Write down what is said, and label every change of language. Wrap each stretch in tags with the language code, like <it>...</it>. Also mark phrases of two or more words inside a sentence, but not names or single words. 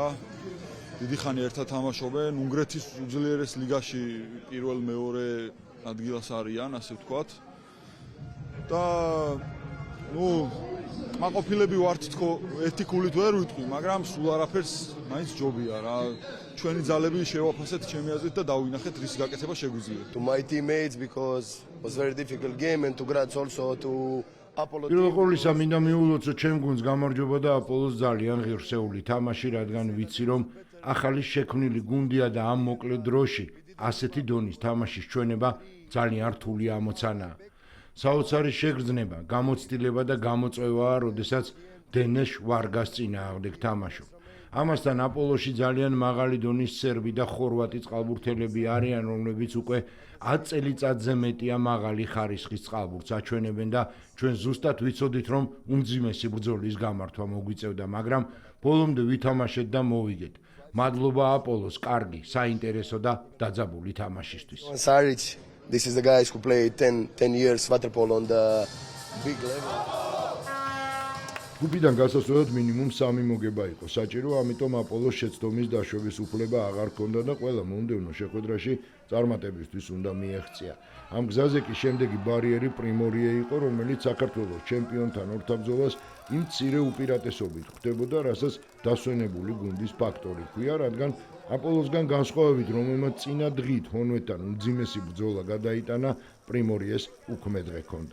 <ka>დიდი ხანი ერთად თამაშობენ, უნგრეთის უძლიერეს ლიგაში პირველ-მეორე ადგილას არიან, ასე ვთქვათ. და მაყოფილები ვართ თქო, ერთი ქულით ვერ ვიტყვი, მაგრამ სულ არაფერს მაინც ჯობია რა. ჩვენი ძალები შევაფასეთ ჩემი აზრით და დავინახეთ რის გაკეთება შეგვიძლია.</ka> <en>To my teammates because it was very difficult game and to grats also to Apollo.</en> <ka>პირველ ყოვლისა მინდა მიულოცო ჩემ გუნდს გამარჯვება და აპოლოს ძალიან ღირსეული თამაში, რადგან ვიცი რომ ახალი შექმნილი გუნდია და ამ მოკლე დროში ასეთი დონის თამაშის ჩვენება ძალიან რთული ამოცანაა. საოცარი შეგრძნება, გამოცდილება და გამოწვევაა, როდესაც დენეს ვარგას წინააღმდეგ თამაშობ. ამასთან აპოლოში ძალიან მაღალი დონის სერბი და ხორვატი წყალბურთელები არიან, რომლებიც უკვე 10 წელიწადზე მეტია მაღალი ხარისხის წყალბურთს აჩვენებენ და ჩვენ ზუსტად ვიცოდით, რომ უმძიმესი ბრძოლის გამართვა მოგვიწევდა, მაგრამ ბოლომდე ვითამაშეთ და მოვიგეთ. მადლობა აპოლოს კარგი, საინტერესო და დაძაბული თამაშისთვის.</ka> <en>Saric, this is the guys who played 10 years water polo on the big level.</en> <ka>გუნდიდან გასასვლელად მინიმუმ 3 მოგება იყო საჭირო, ამიტომ აპოლოს შეცდომის დაშვების უფლება აღარ ჰქონდა და ყველა მომდევნო შეხვედრაში წარმატებისთვის უნდა მიეღწია. ამ გზაზე კი შემდეგი ბარიერი პრიმორიე იყო, რომელიც საქართველოს ჩემპიონთან ორთაბრძოლას იმ მცირე უპირატესობით ხვდებოდა, რასაც დასვენებული გუნდის ფაქტორი ჰქვია, რადგან აპოლოსგან განსხვავებით, რომელმაც წინა დღით ჰონვედთან უმძიმესი ბრძოლა გადაიტანა, პრიმორიეს უქმე დღე ჰქონდა.</ka>